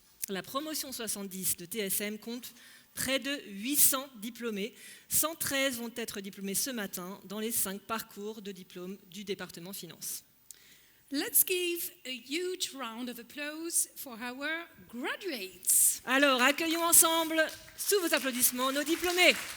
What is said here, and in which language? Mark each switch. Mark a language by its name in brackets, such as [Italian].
[French] La promotion 70 de TSM compte près de 800 diplômés. 113 vont être diplômés ce matin dans les 5 parcours de diplôme du département finance. [English] Let's give a huge round of applause for our graduates. [French] Alors, accueillons ensemble, sous vos applaudissements, nos diplômés.